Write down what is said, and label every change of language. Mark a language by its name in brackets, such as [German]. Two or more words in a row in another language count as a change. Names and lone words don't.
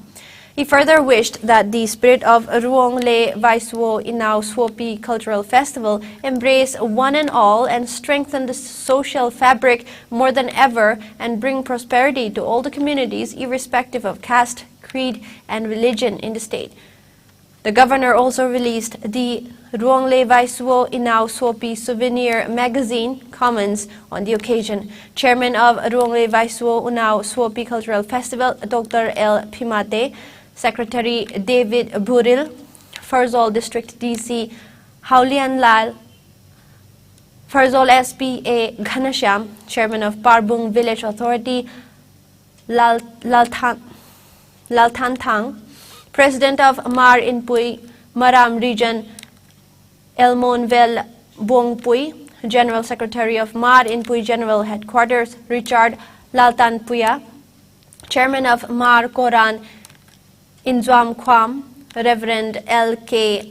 [English] He further wished that the spirit of Rongle Vaisuo Inau Suopi Cultural Festival embrace one and all and strengthen the social fabric more than ever and bring prosperity to all the communities irrespective of caste, creed and religion in the state. The governor also released the Rongle Vaisuo Inau Suopi souvenir magazine comments on the occasion. Chairman of Rongle Vaisuo Unau Suopi Cultural Festival, Dr. L. Pimate, Secretary David Buril, Farzol District DC Haulian Lal, Farzol SPA Ghanashyam, Chairman of Parbung Village Authority Laltan Thang, President of Mar Inpui Maram Region Elmonvel Bongpui, General Secretary of Mar Inpui General Headquarters Richard Laltan Puya, Chairman of Mar Koran Inzwam Kwam, Reverend L.K.